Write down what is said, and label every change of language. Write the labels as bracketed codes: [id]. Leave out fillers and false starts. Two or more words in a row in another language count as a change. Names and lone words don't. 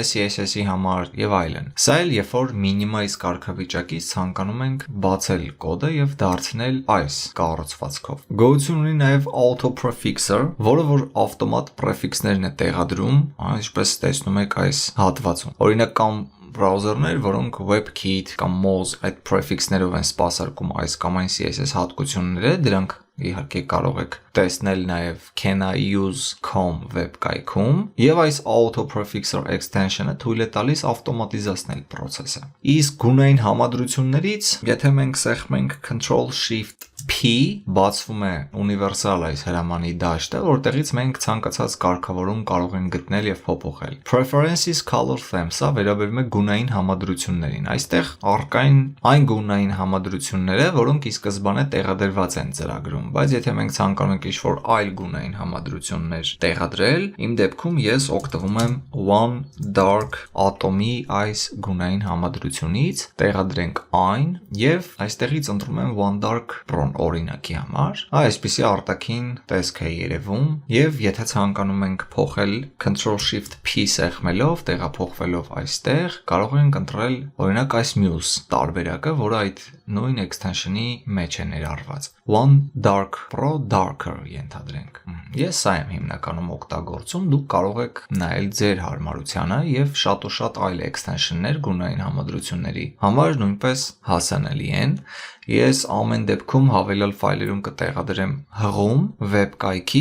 [hy] CSS-ի համար եւ այլն։ Սա էլ երբ որ minimize կարգավիճակից ցանկանում ենք բացել կոդը եւ դարձնել այս կառուցվածքով։ Գոյություն ունի նաեւ [en] auto prefixer, [hy] որը որ ավտոմատ prefix-ներն է տեղադրում, ինչպես տեսնում եք այս հատվածում։ Օրինակ կամ բրաուզերներ, որոնք WebKit կամ Moz այդ prefix-ներով են սպասարկում այս կամ այն CSS հատկությունները, դրանք իհարկե կարող եք տեսնել նաև [en] can I use.com [hy] վեբկայքում եւ այս auto [en] prefixer extension- [hy] ը թույլ է տալիս ավտոմատիզացնել process-ը։ Իսկ գունային համադրություններից, եթե մենք սեղմենք Ctrl+Shift+P, բացվում է ունիվերսալ այս հրամանի դաշտը, որտեղից մենք ցանկացած կարգավորում կարող ենք գտնել եւ փոփոխել։ [en] Preferences color themes- [hy] ը վերաբերում է գունային համադրություններին։ Այստեղ առկային այն գունային համադրությունները, որոնք ի սկզբանե տեղադրված են ծրագրում, բայց եթե մենք ցանկանում ենք ինչ-որ այլ գունային համադրություններ տեղադրել, իմ դեպքում ես օգտվում եմ [en] one dark atom- [hy] ի այս գունային համադրությունից, տեղադրենք այն եւ այստեղից ընտրում եմ [en] one dark brown [hy] օրինակի համար։ Այսպիսի արտաքին տեսք է երևում եւ եթե ցանկանում ենք փոխել Ctrl+Shift+P սեղմելով, տեղափոխվելով այստեղ, կարող ենք ընտրել օրինակ այս մյուս տարբերակը, որը այդ նույն extension-ի մեջ է ներառված։ One [en] dark pro darker [hy] ենթադրենք։ Ես սա եմ հիմնականում օգտագործում, դուք կարող եք նայել ձեր հարմարությանը եւ շատ ու շատ այլ extension-ներ գունային համադրությունների համար նույնպես հասանելի են։ Ես ամեն դեպքում հավելյալ ֆայլերում կտեղադրեմ հղում վեբկայքի,